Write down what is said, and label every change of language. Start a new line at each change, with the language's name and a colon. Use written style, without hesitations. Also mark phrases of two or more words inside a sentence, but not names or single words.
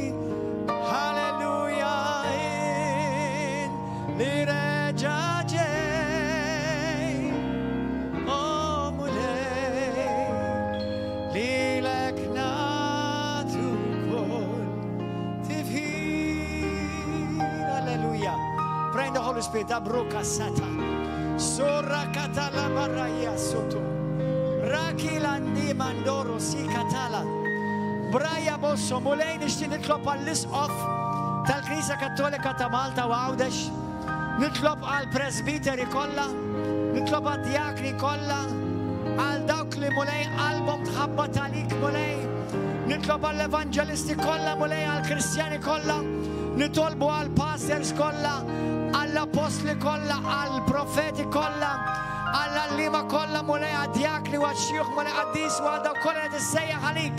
Maltese: Halleluja. Li reġa' ġej. O mulej. Lilek nagħtu kull tifħir.
English: Halleluja. Pray in the Holy Spirit. Abruka sata. Sorra katala baraya soto. Rakilandi mandoro si katala. Braja bosso
Maltese: mulej nixtieq nitlob għall-isqof tal-Knisja Kattolika ta' Malta u Għawdex. Nitlob għall-presbiteri kollha, nitlob għad-djakni kollha, għal dawk li mulej qalbhom tħabbat għalik mulej. Nitlob għall-evanġelisti kollha mulej, għall-Kristjani kollha, nitolbu għall-pastors kollha, għall-apostli kollha, għall-profeti kollha, għall-allima kollha mulej, għad-djakni u għad-xjuħ mulej, għad-dis u għaddaw kollha qed issejjaħ għalik.